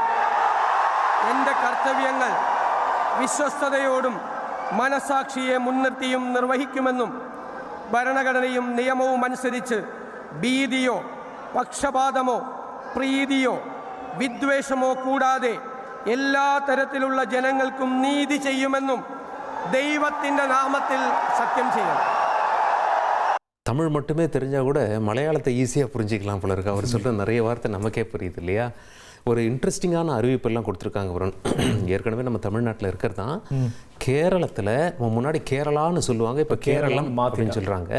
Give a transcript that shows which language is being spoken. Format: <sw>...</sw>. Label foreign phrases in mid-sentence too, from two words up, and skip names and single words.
<ml>എൻ്റെ കർത്തവ്യങ്ങൾ വിശ്വസ്തതയോടും മനസാക്ഷിയെ മുൻനിർത്തിയും നിർവഹിക്കുമെന്നും ഭരണഘടനയും നിയമവും അനുസരിച്ച് ഭീതിയോ പക്ഷപാതമോ പ്രീതിയോ വിദ്വേഷമോ കൂടാതെ എല്ലാ തരത്തിലുള്ള ജനങ്ങൾക്കും നീതി ചെയ്യുമെന്നും ദൈവത്തിൻ്റെ നാമത്തിൽ സത്യം ചെയ്യും.</ml> <ta>தமிழ் மட்டுமே தெரிஞ்சால் கூட மலையாளத்தை ஈஸியாக புரிஞ்சிக்கலாம் போல இருக்கு. அவர் சொல்கிற நிறைய வார்த்தை நமக்கே புரியுது இல்லையா? ஒரு இன்ட்ரெஸ்டிங்கான அறிவிப்பெல்லாம் கொடுத்துருக்காங்க. அப்புறம் ஏற்கனவே நம்ம தமிழ்நாட்டில் இருக்கிறது தான். கேரளத்தில் முன்னாடி கேரளான்னு சொல்லுவாங்க, இப்போ கேரளம் அப்படின்னு சொல்கிறாங்க.</ta>